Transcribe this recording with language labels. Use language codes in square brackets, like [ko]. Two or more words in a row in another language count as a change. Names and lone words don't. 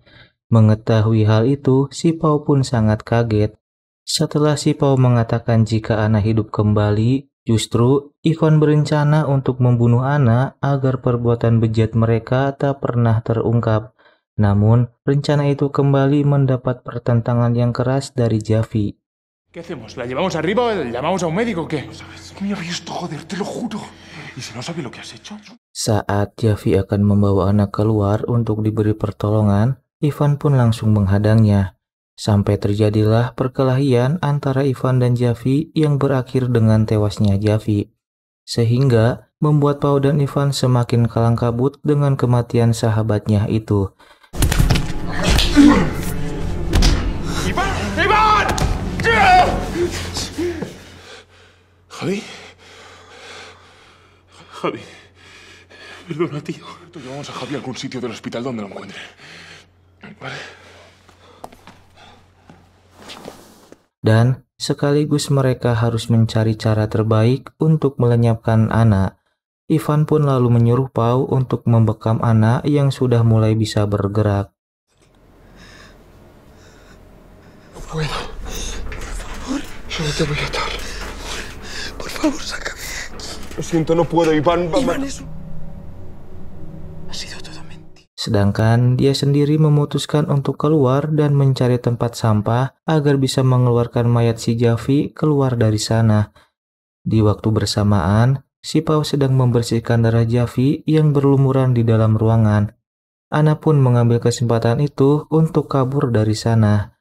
[id] Mengetahui hal itu, si Pau pun sangat kaget. Setelah si Pau mengatakan jika Anna hidup kembali, justru Ivan berencana untuk membunuh Anna agar perbuatan bejat mereka tak pernah terungkap. Namun, rencana itu kembali mendapat pertentangan yang keras dari Javi. [es] ¿Qué hacemos? ¿La llevamos arriba o llamamos a un médico o qué? Me había visto, joder, te lo juro. ¿Y si no sabe lo que has hecho? [id] Saat Javi akan membawa Anna keluar untuk diberi pertolongan, Ivan pun langsung menghadangnya. Sampai terjadilah perkelahian antara Ivan dan Javi yang berakhir dengan tewasnya Javi. Sehingga membuat Pau dan Ivan semakin kalang kabut dengan kematian sahabatnya itu. [es] ¡Iván! ¡Iván! ¿Javi? Javi. Perdona, tío. Llevamos a Javi a algún sitio del hospital donde lo encuentre. Vale. [id] Dan sekaligus mereka harus mencari cara terbaik untuk melenyapkan Anna. Ivan pun lalu menyuruh Pau untuk membekam Anna yang sudah mulai bisa bergerak. [es] No puedo. Por favor. Solo te voy a atar. Por favor, sácame. Lo siento, no puedo, Iván. Iván, eso ha sido todo mentira. [id] Sedangkan dia sendiri memutuskan untuk keluar dan mencari tempat sampah agar bisa mengeluarkan mayat si Javi keluar dari sana. Di waktu bersamaan, si Pau sedang membersihkan darah Javi yang berlumuran di dalam ruangan. Ana pun mengambil kesempatan itu untuk kabur dari sana.